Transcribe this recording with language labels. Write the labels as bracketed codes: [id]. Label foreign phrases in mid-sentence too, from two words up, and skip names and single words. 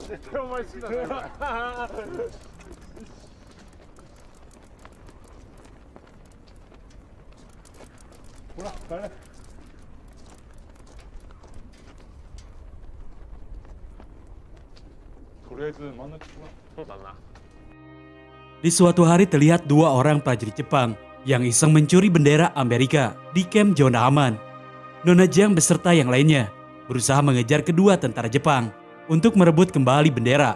[ja] 絶対お前好きだね。ほら、誰？とりあえず真ん中。そうだな。 [id] Di suatu hari terlihat dua orang prajurit Jepang yang iseng mencuri bendera Amerika di kamp zona aman. Nona Jiang beserta yang lainnya berusaha mengejar kedua tentara Jepang untuk merebut kembali bendera.